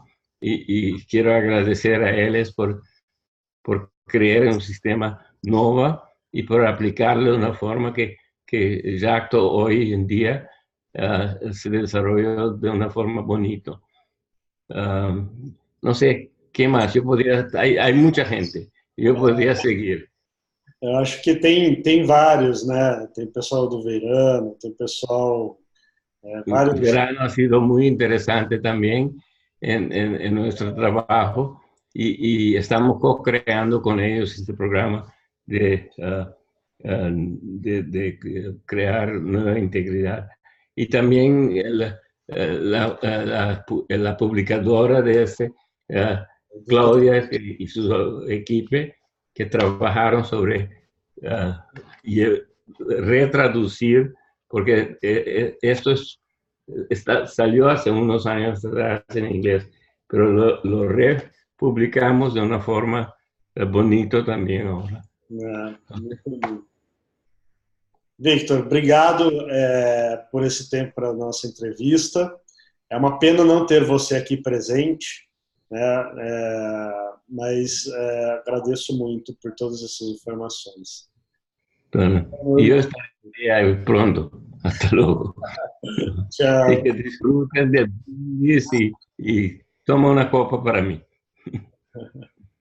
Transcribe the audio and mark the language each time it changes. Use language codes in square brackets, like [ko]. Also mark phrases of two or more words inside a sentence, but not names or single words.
[es] Y quiero agradecer a ellos por crear un sistema nuevo y por aplicarlo de una forma que Jacto hoy en día se desarrolló de una forma bonita. No sé, ¿qué más? Hay mucha gente, yo podría seguir. [pt] Eu acho que tem vários, né? Tem pessoal do Verano, tem pessoal... vários. [es] El verano ha sido muy interesante también en nuestro trabajo y estamos co-creando con ellos este programa de crear nueva integridad. Y también la publicadora de este, Claudia y su equipo, que trabajaron sobre retraducir, porque esto salió hace unos años atrás en inglés, pero lo republicamos de una forma bonita también ahora. [pt] Victor, obrigado por esse tempo para a nossa entrevista. É uma pena não ter você aqui presente, né? Mas agradeço muito por todas essas informações. [es] Bueno, yo estaré ahí pronto. Hasta luego. Chao. Y que disfruten de y toma una copa para mí.